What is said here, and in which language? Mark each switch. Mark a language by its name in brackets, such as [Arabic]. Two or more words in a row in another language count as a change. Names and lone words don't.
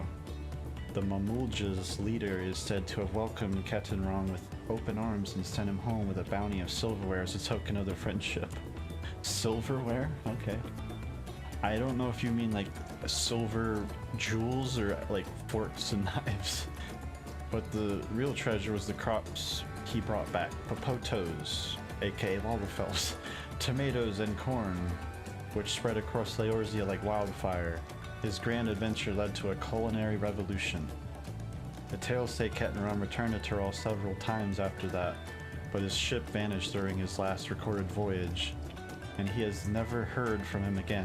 [English] The Mamulja's leader is said to have welcomed Kettenram with open arms and sent him home with a bounty of silverware as a token of their friendship. Silverware? Okay. I don't know if you mean like silver jewels or like forks and knives. But the real treasure was the crops he brought back. Popotos, aka Lalafels, tomatoes and corn, which spread across Eorzea like wildfire. His grand adventure led to a culinary revolution. The tales say Kettenram returned to Tyrol several times after that, but his ship vanished during his last recorded voyage, and he has never heard from him again.